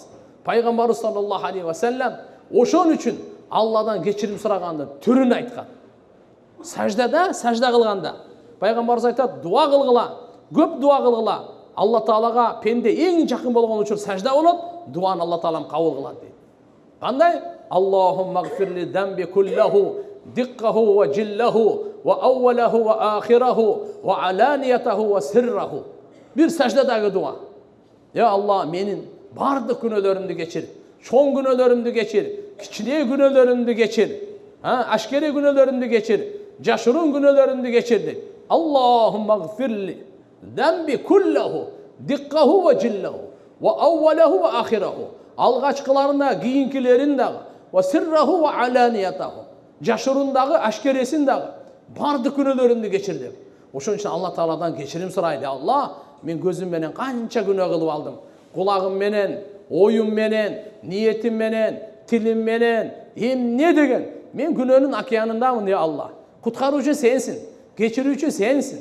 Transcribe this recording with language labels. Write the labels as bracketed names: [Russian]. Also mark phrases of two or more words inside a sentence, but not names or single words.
[Kyrgyz] Пайгамбар [Arabic] صلى الله عليه وسلم [Kyrgyz] ошон үчүн Алладан кечирим сурагандын түрүн айткан. Сажда кылганда пайгамбарыбыз айтат, дуа кылгыла, көп дуа кылгыла. Алла Таалага пенде эң жакын болгон учур сажда болот, дуаны Алла Таалам кабыл кылат дейт. Кандай? [Arabic] اللهم اغفر لي ذنبي كله، دقه وجله وأوله وآخره وعلانيته وسره. [Kyrgyz] Bir саждадагы дуа. Я Алла, менин бардык күнөөлөрүмдү кечир. Чоң күнөөлөрүмдү кечир, кичине күнөөлөрүмдү кечир. Ашкери күнөөлөрүмдү кечир, жашыруун күнөөлөрүмдү кечир дейт. [Arabic] اللهم اغفر لي ذنبي كله، دقه وجله وأوله وآخره. [Kyrgyz] Алгачкыларына, кийинкилерин дагы, [Arabic] وسره وعلانيته. [Kyrgyz] Жашырундагы, ашкересин дагы, бардык күнөөлөрүмдү кечир деп. Ошон үчүн Алла Тааладан кечирим сурайлы. Алла, мен көзүм менен канча күнөө кылып алдым. Кулагым менен, оюм менен, ниетим менен, тилим менен, эмне деген. Мен күнөөнүн океанындамын, я Алла. Куткаруучу сенсиң, кечирүүчү сенсиң.